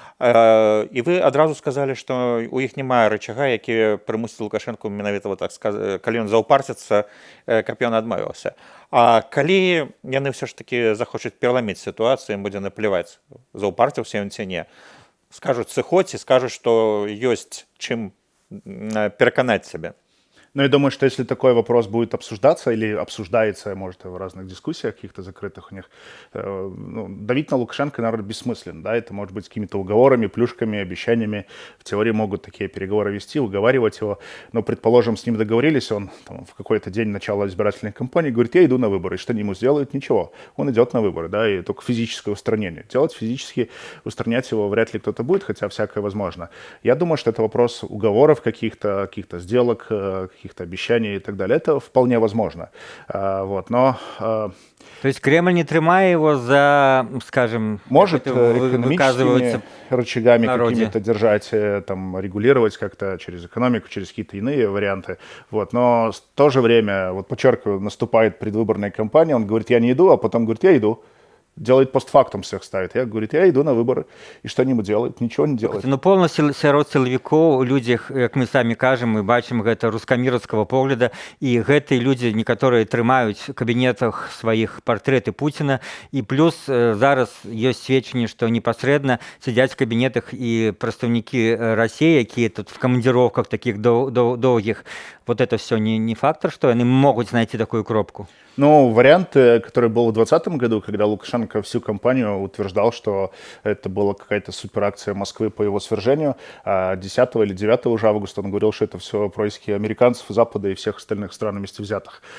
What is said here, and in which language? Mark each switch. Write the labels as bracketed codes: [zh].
[be] І вы адразу сказалі, што ў іх няма рычага, які прымусіць Лукашэнку менавіта калі ён заўпарціцца, каб ён адмовіўся. А калі яны ўсё ж такі захочуць пераламіць сітуацыю, ім будзе напляваць, заўпарціўся ён ці не, скажуць сыходзь і скажуць, што ёсць чым пераканаць сябе. [ru] Ну, я думаю, что если такой вопрос будет обсуждаться или обсуждается, может, в разных дискуссиях каких-то закрытых у них, давить на Лукашенко, наверное, бессмысленно, да, это может быть с какими-то уговорами, плюшками, обещаниями, в теории могут такие переговоры вести, уговаривать его, но, предположим, с ним договорились, он там, в какой-то день начала избирательной кампании говорит, я иду на выборы, и что они ему сделают? Ничего, он идет на выборы, да, и только физическое устранение. Делать физически, устранять его вряд ли кто-то будет, хотя всякое возможно. Я думаю, что это вопрос уговоров каких-то сделок, каких-то обещаний и так далее. Это вполне возможно. Но... То есть Кремль [be] не трымае [ru] его за, скажем... Может экономическими рычагами какими-то держать, там, регулировать как-то через экономику, через какие-то иные варианты. Но в то же время, подчеркиваю, наступает предвыборная кампания, он говорит, я не иду, а потом говорит, я иду. Делает постфактум всех ставит. Я говорю, я иду на выборы. И что-нибудь делает? Ничего не делает. [be] Полностью сярод сілавікоў, людзі, як мы самі кажам, мы бачым гэта рускаміраўскага погляда, і гэтыя людзі некаторыя трымаюць у кабінетах сваіх партрэты Пуціна, і плюс зараз ёсць сведчанне, што непасрэдна сядзяць в кабінетах і прадстаўнікі Расіі, якія тут в камандзіроўках такіх доўгіх. [ru] Это все не фактор, что они могут найти такую кропку? Вариант, который был в 2020 году, когда Лукашенко всю кампанию утверждал, что это была какая-то суперакция Москвы по его свержению, а 10 или 9 уже августа он говорил, что это все происки американцев, Запада и всех остальных стран вместе взятых.